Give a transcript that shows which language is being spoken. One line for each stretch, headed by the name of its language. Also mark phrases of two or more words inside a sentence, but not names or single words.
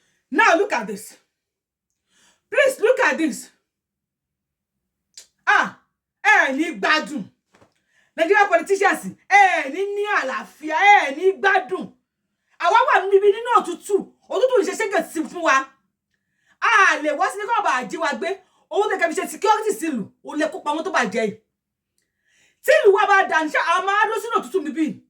English: Now look at this. Please look at this.
Yoruba: Ah, ẹ ní gbádùn.
English: Nigerian politicians,
Yoruba: ẹ ní ní àlàáfíà, ẹ ní gbádùn. Àwa wà níbi nínú òtútù, òtútù ń ṣe ṣége sí fún wa. A lè wá sí ní kọ́ bá jí wa gbé. Owó tẹ́ kẹ́ fi ṣe security sílùú, ó lè kó pamọ́ tó bá jẹ yìí. Tí ìlú wa bá dà ní, ṣé àwọn máa dúró sínú òtútù mi bí?